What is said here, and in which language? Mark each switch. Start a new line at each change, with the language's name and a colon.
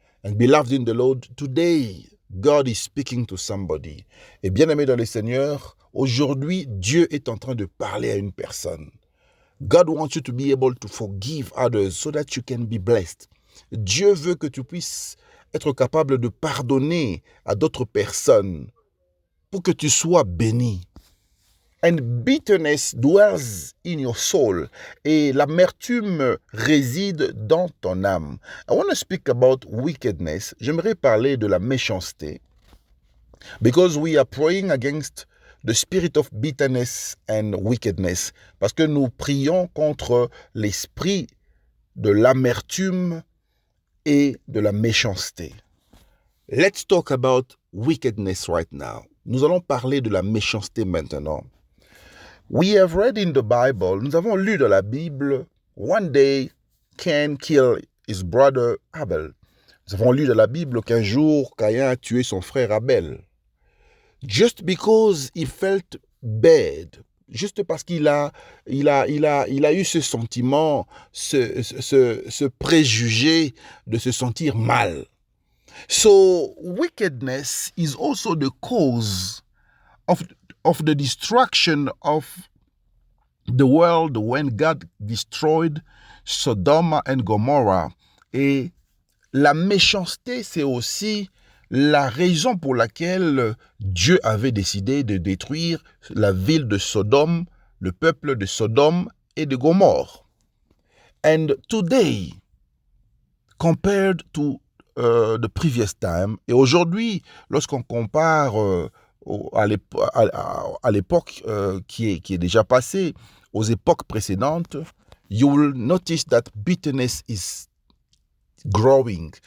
English: And beloved in the Lord, today, God is speaking to somebody.
French: Et bien-aimé dans le Seigneur, aujourd'hui, Dieu est en train de parler à une personne.
English: God wants you to be able to forgive others so that you can be blessed.
French: Dieu veut que tu puisses être capable de pardonner à d'autres personnes pour que tu sois béni.
English: And bitterness dwells in your soul.
French: Et l'amertume réside dans ton âme.
English: I want to speak about wickedness.
French: J'aimerais parler de la méchanceté.
English: Because we are praying against the spirit of bitterness and wickedness.
French: Parce que nous prions contre l'esprit de l'amertume et de la méchanceté.
English: Let's talk about wickedness right now.
French: Nous allons parler de la méchanceté maintenant.
English: We have read in the Bible,
French: nous avons lu dans la Bible,
English: one day Cain killed his brother Abel.
French: Nous avons lu dans la Bible qu'un jour Caïn a tué son frère Abel.
English: Just because he felt bad,
French: juste parce qu'il a eu ce sentiment, ce préjugé de se sentir mal.
English: So wickedness is also the cause of the destruction of the world when God destroyed Sodom and Gomorrah.
French: Et la méchanceté, c'est aussi la raison pour laquelle Dieu avait décidé de détruire la ville de Sodome, le peuple de Sodome et de Gomorre.
English: And today, compared to the previous time,
French: et aujourd'hui, lorsqu'on compare à l'époque qui est déjà passée, aux époques précédentes,
English: you will notice that bitterness is growing.